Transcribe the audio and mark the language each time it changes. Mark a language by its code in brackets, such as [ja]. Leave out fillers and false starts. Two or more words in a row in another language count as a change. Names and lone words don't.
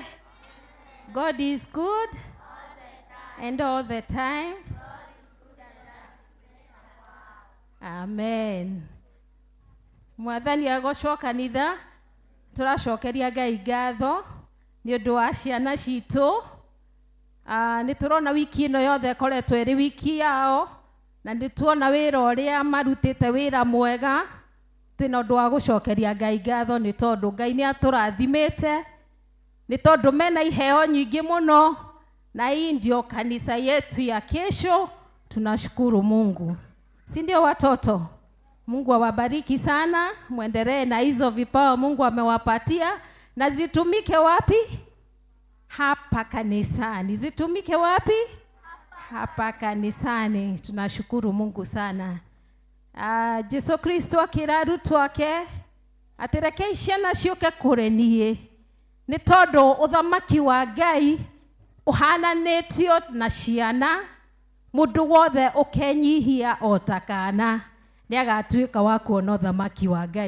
[en] God is good and all the time. Amen. [ki] Mwathani agocwo kanitha, turacokeria Ngai ngatho ni undu wa ciana citu. Ni turona wiki ino yothe koretwo iri wiki yao, na ni tuona wira uria marutite wira mwega. Twina undu wa gucokeria Ngai ngatho ni tondu Ngai ni aturathimite, ni tondu mena iheo nyingi muno, na [sw] hii ndio kanisa yetu ya kesho. Tunashukuru Mungu, si ndio watoto? Mungu awabariki sana, muendelee na hizo vipawa Mungu amewapatia, na zitumike wapi? Hapa kanisani. Zitumike wapi? Hapa kanisani. Tunashukuru Mungu sana. [ki] Jesu Kristo akira arutwo ake atireke ciana ciuke kuri nie, ni tondu uthamaki wa Ngai uhananitio na ciana. Mundu wothe ukenyihia otakana ni agatuika wa kuona uthamaki wa Ngai.